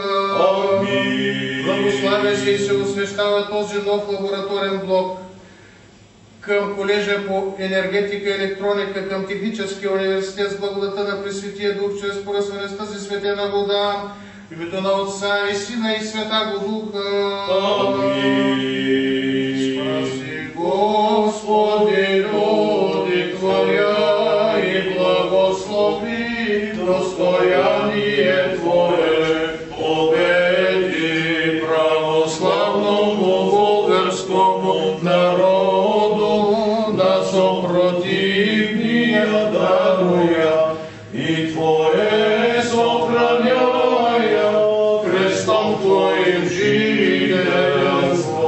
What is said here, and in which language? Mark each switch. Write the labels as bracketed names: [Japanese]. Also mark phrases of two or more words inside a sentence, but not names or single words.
[Bulgarian] Аминь. Благославя се и се освещава този нов лабораторен блок към колежа по енергетика и електроника към Техническия университет с благодата на Пресветия Дух, чрез поръсване с тази светена вода в името на Отца и Сина и Святаго Духа. Аминь. [Church Slavic] Спаси, Господи, люди Твоя, и благослови достояние Твое, победи православному българскому народу, на съпротивния даруя, и Твое съхраняя крестом Твоим жителство.